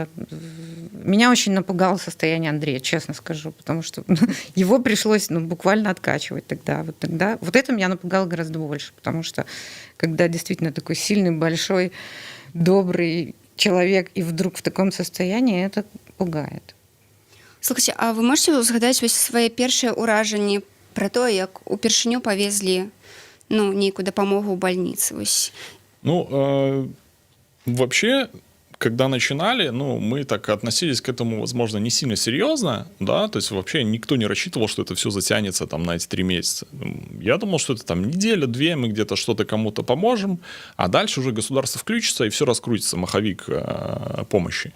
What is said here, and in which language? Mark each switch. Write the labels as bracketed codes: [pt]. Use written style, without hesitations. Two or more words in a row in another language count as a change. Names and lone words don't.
[ru] Меня очень напугало состояние Андрея, честно скажу, потому что его пришлось буквально откачивать тогда. Вот это меня напугало гораздо больше, потому что когда действительно такой сильный, большой, добрый человек и вдруг в таком состоянии, это пугает. [be] Слухайте, а вы можете згадаць вось свае першыя ўражанні пра тое, як упершыню павезлі нейкую дапамогу ў бальніцы? [ru] Вообще, когда начинали, мы так относились к этому, возможно, не сильно серьезно, да, то есть вообще никто не рассчитывал, что это все затянется там на эти 3 месяца. Я думал, что это там неделя-2, мы где-то что-то кому-то поможем, а дальше уже государство включится и все раскрутится, маховик помощи.